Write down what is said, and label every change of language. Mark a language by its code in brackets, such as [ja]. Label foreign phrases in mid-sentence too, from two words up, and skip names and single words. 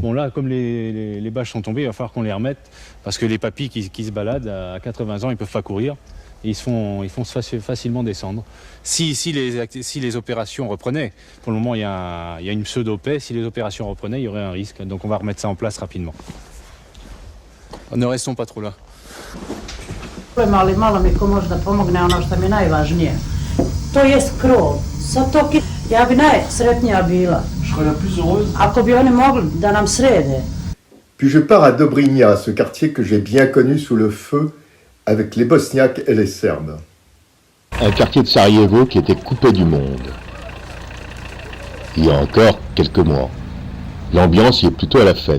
[fr] Bon là, comme les bâches sont tombées, il va falloir qu'on les remette parce que les papis qui se baladent à 80 ans, ils ne peuvent pas courir. Et ils font facilement descendre. Si les opérations reprenaient, pour le moment il y a une pseudo-paix, si les opérations reprenaient, il y aurait un risque. Donc on va remettre ça en place rapidement. Ne restons pas trop là. [bs] Ali malo mi ko može da pomogne ono što mi je najvažnije. To je krov. Sa to ja bi najsretnija bila. Ako bi oni mogli da nam srede. [fr] Puis je pars à Dobrinja, ce quartier que j'ai bien connu sous le feu, avec les Bosniaques et les Serbes. Un quartier de Sarajevo qui était coupé du monde. Il y a encore quelques mois. L'ambiance y est plutôt à la fête.